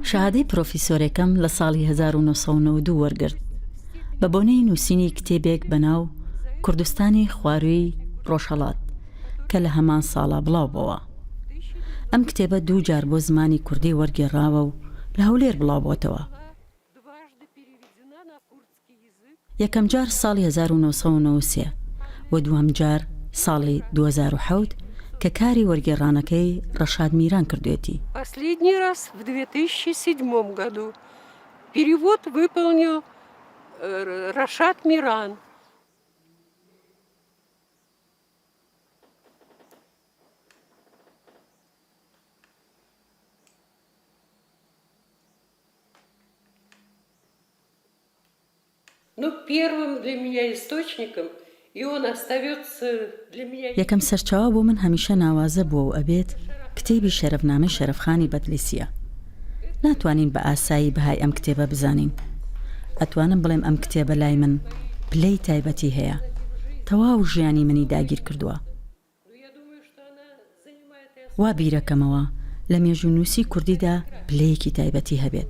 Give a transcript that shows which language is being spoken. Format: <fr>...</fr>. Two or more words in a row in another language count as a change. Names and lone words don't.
<ckb>شەهادەی پرۆفیسۆرێکەم لە ساڵی 1992 وەرگرت بە بۆنەی نووسینی کتێبێک بەناو کوردستانی خوارووی ڕۆژهەڵات کە لە هەمان ساڵا بڵاو بووە. ئەم کتێبە 2 جار بۆ زمانی کوردی وەرگێڕاوە و لە هەولێر بڵاو بۆتەوە.</ckb> <ru>дважды переведена на курдский язык. یەکەم جار ساڵی 1993 و دووەم جار ساڵی 2007 کە کاری وەرگێڕانەکەی ڕەشاد میران کردوێتی. Последний раз в 2007 году перевод выполнил Рашад Миран. Но первым для меня источником, и он остается для меня...</ru> <ckb>یەکەم سەرچاوە بۆ من هەمیشە ناوازە بووە و ئەبێت کتێبی شەرەفنامەی شەرەفخانی بەدلیسیە. ناتوانین بە ئاسایی بەهای ئەم کتێبە بزانین. ئەتوانم بڵێم ئەم کتێبە لای من پلەی تایبەتی هەیە. تەواو ژیانی منی داگیر کردووە. وا بیرەکەمەوە لە مێژوونووسی کوردیدا پلەیەکی تایبەتی هەبێت.</ckb>